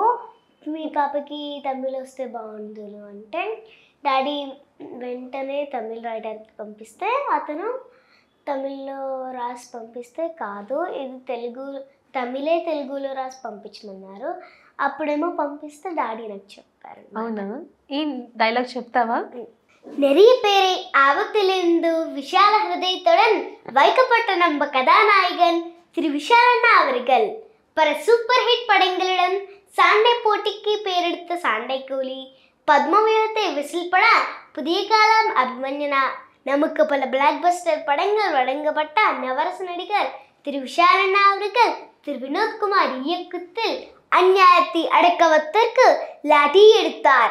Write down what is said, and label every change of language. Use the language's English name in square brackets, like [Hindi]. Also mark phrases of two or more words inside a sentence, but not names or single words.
[Telugu] మీ పాపకి తమిళ్ వస్తే బాగుండు అంటే డాడీ వెంటనే తమిళ్ రైటర్కి పంపిస్తే అతను తమిళ్లో రాసి పంపిస్తే కాదు ఇది తెలుగులో రాసి పంపించమన్నారు. అప్పుడేమో పంపిస్తే డాడీ నాకు చెప్పారు. అవునా? ఏం డైలాగ్ చెప్తావా? [Tamil] நிறைய பேரை ஆபத்திலிருந்து விஷால ஹிருதயத்துடன் வைக்கப்பட்ட நம்ம கதாநாயகன் திரு விஷாலண்ணா அவர்கள் பல சூப்பர் ஹிட் படங்களுடன் சாண்டை போட்டிக்கு பேரெடுத்த சாண்டை கூலி, பத்மவியூகத்தை விசில் பட, புதிய காலம் அபிமன்யனா, நமக்கு பல பிளாக் பஸ்டர் படங்கள் வழங்கப்பட்ட நவரச நடிகர் திரு விஷாலண்ணா அவர்கள் திரு வினோத்குமார் இயக்கத்தில் அந்நியாயத்தை அடக்கவதற்கு லாட்டி எடுத்தார்.